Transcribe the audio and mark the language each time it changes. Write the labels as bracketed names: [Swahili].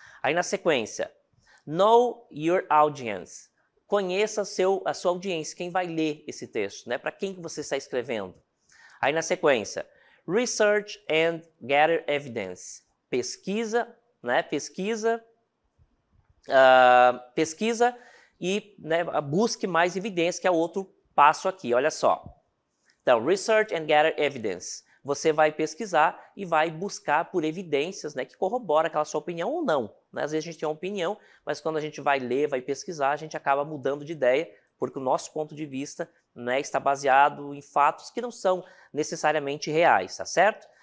[Portuguese] Aí na sequência, [English] know your audience, [Portuguese] conheça a sua audiência, quem vai ler esse texto, né, para quem que você está escrevendo. Aí na sequência, [English] research and gather evidence, [Portuguese] pesquisa, né, pesquisa e, né, busque mais evidência, que é outro passo aqui, olha só. Então, [English] research and gather evidence. [Portuguese] Você vai pesquisar e vai buscar por evidências, né, que corroboram aquela sua opinião ou não. Né? Às vezes a gente tem uma opinião, mas quando a gente vai ler, vai pesquisar, a gente acaba mudando de ideia, porque o nosso ponto de vista, né, está baseado em fatos que não são necessariamente reais, tá certo?